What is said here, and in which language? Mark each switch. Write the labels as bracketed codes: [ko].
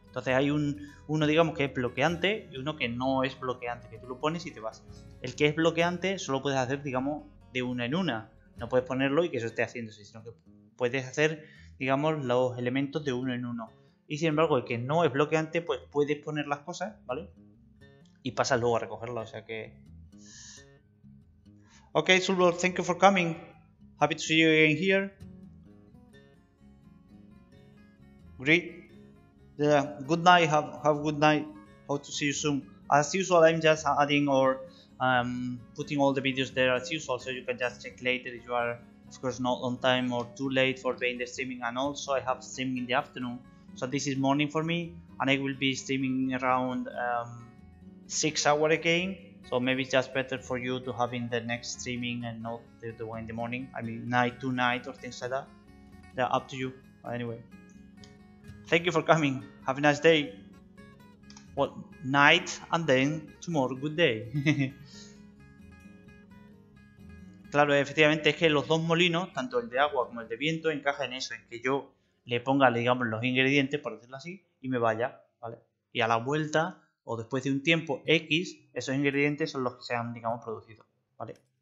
[es] Entonces hay uno, digamos, que es bloqueante y uno que no es bloqueante, que tú lo pones y te vas. El que es bloqueante solo puedes hacer, digamos, de una en una, no puedes ponerlo y que eso esté haciéndose, sino que puedes hacer, digamos, los elementos de uno en uno. Y sin embargo, el que no es bloqueante, pues puedes poner las cosas, ¿vale? Y pasas luego a recogerlas, o sea que... [en] Ok, Sulbor, thank you for coming. Happy to see you again here. Great. Yeah, good night, have a good night. Hope to see you soon. As usual, I'm just adding or putting all the videos there as usual, so you can just check later if you are, of course, not on time or too late for being the streaming. And also I have streaming in the afternoon, so this is morning for me, and I will be streaming around 6 hours again, so maybe it's just better for you to have in the next streaming and not the one in the morning. I mean, night to night or things like that. Yeah, up to you. Anyway, thank you for coming. Have a nice day. Well, night, and then tomorrow good day. [es] Claro, efectivamente es que los dos molinos, tanto el de agua como el de viento, encajan en eso, en que yo le ponga, digamos, los ingredientes, por decirlo así, y me vaya, ¿vale? Y a la vuelta, o después de un tiempo X, esos ingredientes son los que se han, digamos, producido, ¿vale?